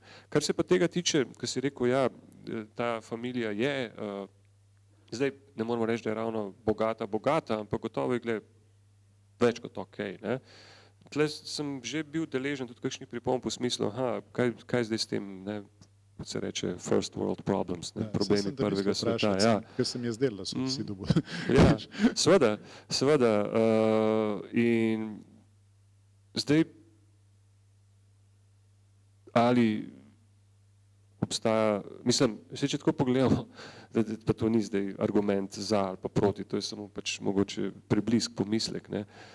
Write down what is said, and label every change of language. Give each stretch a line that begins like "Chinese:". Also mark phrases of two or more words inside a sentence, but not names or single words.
Slovenian: Kar se pa tega tiče, ko si rekel, ja, ta familija je, zdaj ne moramo reči, da je ravno bogata, ampak gotovo je gled več kot okej, ne. Tle sem že bil deležen tudi kakšnih pripomb v smislu, kaj zdaj s tem, ne, kot se reče,
English: first world problems,
Slovenian: ne, problemi prvega sveta. Ja. Ker se mi je zdelo, da so vsi dobu. Ja, seveda. In zdaj, ali obstaja, mislim, če tako pogledamo, da to ni zdaj argument za ali pa proti, to je samo pač mogoče preblisk pomislek, ne.